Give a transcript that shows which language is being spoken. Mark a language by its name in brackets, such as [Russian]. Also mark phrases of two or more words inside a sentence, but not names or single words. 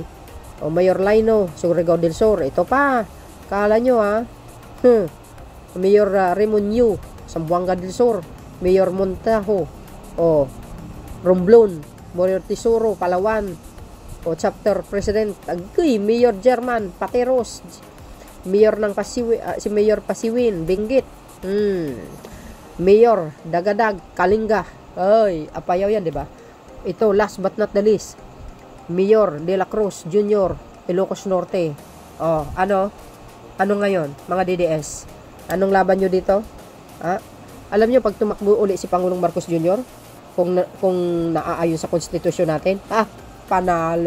[Filipino] Mayor Laino, Surigao del Sur. Ito pa, kala nyo Mayor Remunyu, Zamboanga del Sur. Mayor Montajo, Romblon. Mayor Tesoro, Palawan. Chapter President, Agay. Mayor German, Pateros. Mayor ng si Mayor Pasiwin, Benguet. Mayor Dagadag, Kalinga. Apayaw yan, di ba? Ito, [English] last but not the least, [Filipino] Mayor De La Cruz Jr., Ilocos Norte. Ano ngayon, mga DDS? Anong laban nyo dito? Alam nyo, pag tumakbo uli si Pangulong Marcos Jr., kung naaayon sa konstitusyon natin, panalo.